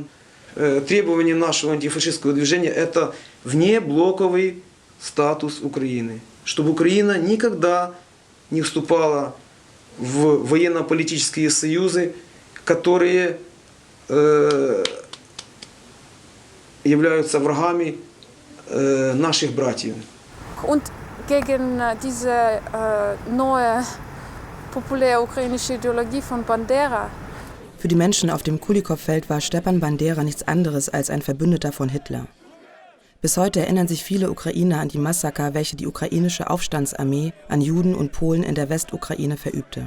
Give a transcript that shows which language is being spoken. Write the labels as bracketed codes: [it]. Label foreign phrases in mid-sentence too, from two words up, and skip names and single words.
[ru] Требование нашего антифашистского движения – это внеблоковый статус Украины. Чтобы Украина никогда не вступала в военно-политические союзы, которые являются врагами наших братьев. [de] Und gegen diese neue populäre ukrainische Ideologie von Bandera. Für die Menschen auf dem Kulikow-Feld war Stepan Bandera nichts anderes als ein Verbündeter von Hitler. Bis heute erinnern sich viele Ukrainer an die Massaker, welche die ukrainische Aufstandsarmee an Juden und Polen in der Westukraine verübte.